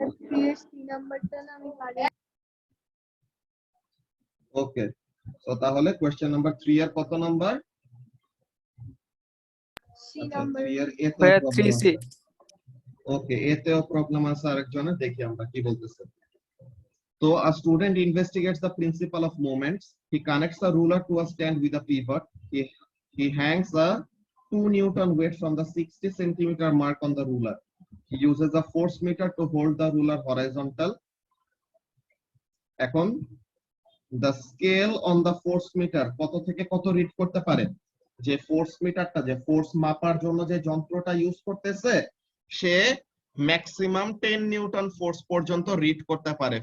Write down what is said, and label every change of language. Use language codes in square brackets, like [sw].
[bn] 3 নাম্বারটা না আমি পারি। ওকে, তো তাহলে কোশ্চেন নাম্বার 3 এর কত নাম্বার? সি নাম্বার 3 এর এ তে ভাইয়া প্রবলেম 3C আছে। ওকে, এতেও প্রবলেম আছে আরেকজনের, দেখি আমরা কি বলতেছে। [en] তো a student investigates the principle of moments. He connects a ruler to a stand with a pivot. He hangs a 2 Newton weight from the 60 centimeter mark on the ruler. He uses a force meter to hold the ruler horizontal. [bn] এখন [en] the scale on the force meter [bn] কত থেকে কত read করতে পারে? যে force মিটারটা, যে force মাপার জন্য যে যন্ত্রটা ইউজ করতেছে, সে ম্যাক্সিমাম 10 নিউটন ফোর্স পর্যন্ত রিড করতে পারে।